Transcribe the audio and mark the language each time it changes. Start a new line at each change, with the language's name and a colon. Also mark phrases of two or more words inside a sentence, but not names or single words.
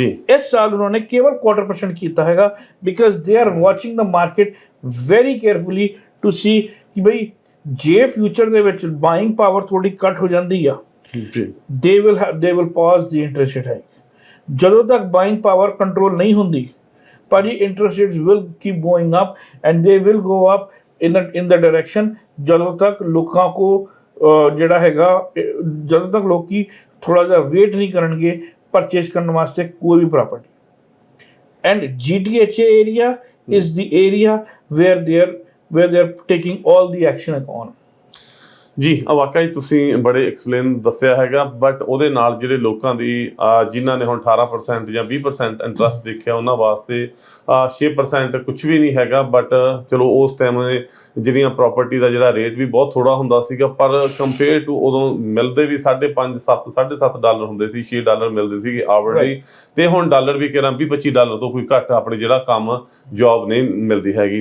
Punjabi: ਇਸ ਸਾਲ ਉਹਨਾਂ ਨੇ ਕੇਵਲ 0.25% ਕੀਤਾ ਹੈਗਾ,
English: because they are watching the market very carefully to see
Punjabi: ਕਿ ਬਈ ਜੇ ਫਿਊਚਰ ਦੇ ਵਿੱਚ
English: buying power
Punjabi: ਥੋੜੀ ਘੱਟ ਹੋ ਜਾਂਦੀ ਆ,
English: they will pause the interest rate hike.
Punjabi: ਜਦੋਂ ਤੱਕ
English: buying power
Punjabi: ਕੰਟਰੋਲ ਨਹੀਂ ਹੁੰਦੀ ਭਾਜੀ,
English: interest rates will keep going up and they will go up in the direction
Punjabi: ਜਦੋਂ ਤੱਕ ਲੋਕਾਂ ਕੋ ਜਿਹੜਾ ਹੈਗਾ, ਜਦੋਂ ਤੱਕ ਲੋਕੀ ਥੋੜਾ ਜਿਹਾ ਵੇਟ ਨਹੀਂ ਕਰਨਗੇ ਪਰਚੇਸ ਕਰਨ ਵਾਸਤੇ ਕੋਈ ਵੀ ਪ੍ਰਾਪਰਟੀ।
English: and GTHA area is the area where they are taking all the action on.
Punjabi: ਜੀ ਵਾਕਈ ਤੁਸੀਂ ਬੜੇ ਐਕਸਪਲੇਨ ਦੱਸਿਆ ਹੈਗਾ, ਬਟ ਉਹਦੇ ਨਾਲ ਜਿਹੜੇ ਲੋਕਾਂ ਦੀ ਜਿਨ੍ਹਾਂ ਨੇ ਹੁਣ 18% ਜਾਂ 20% ਇੰਟਰਸਟ ਦੇਖਿਆ, ਉਹਨਾਂ ਵਾਸਤੇ 6% ਕੁਝ ਵੀ ਨਹੀਂ ਹੈਗਾ। ਬਟ ਚਲੋ ਉਸ ਟਾਈਮ ਜਿਹੜੀਆਂ ਪ੍ਰਾਪਰਟੀ ਦਾ ਜਿਹੜਾ ਰੇਟ ਵੀ ਬਹੁਤ ਥੋੜਾ ਹੁੰਦਾ ਸੀਗਾ, ਪਰ
English: compare to
Punjabi: ਉਦੋਂ ਮਿਲਦੇ ਵੀ 5.5 7.5 ਡਾਲਰ ਹੁੰਦੇ ਸੀ, $6 ਮਿਲਦੇ ਸੀਗੇ ਆਵਰਲੀ, ਤੇ ਹੁਣ ਡਾਲਰ ਵੀ ਕਿਹੜਾ $20-25 ਤੋਂ ਕੋਈ ਘੱਟ ਆਪਣੇ ਜਿਹੜਾ ਕੰਮ ਜੌਬ ਨਹੀਂ ਮਿਲਦੀ ਹੈਗੀ।